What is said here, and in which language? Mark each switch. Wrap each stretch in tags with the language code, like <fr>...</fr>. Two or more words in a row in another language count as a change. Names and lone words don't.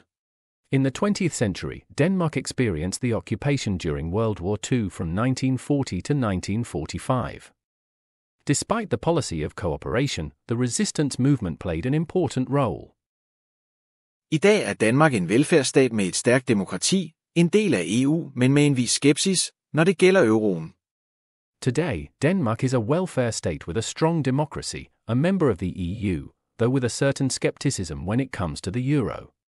<en>In the 20th century, Denmark experienced the occupation during World War II from 1940 to 1945. Despite the policy of cooperation, the resistance movement played an important role.</en> <da>I dag er Danmark en velfærdsstat med et stærkt demokrati, en del af EU, men med en vis skepsis, når det gælder euroen.</da> <en>Today, Denmark is a welfare state with a strong democracy, a member of the EU, though with a certain skepticism when it comes to the euro.</en>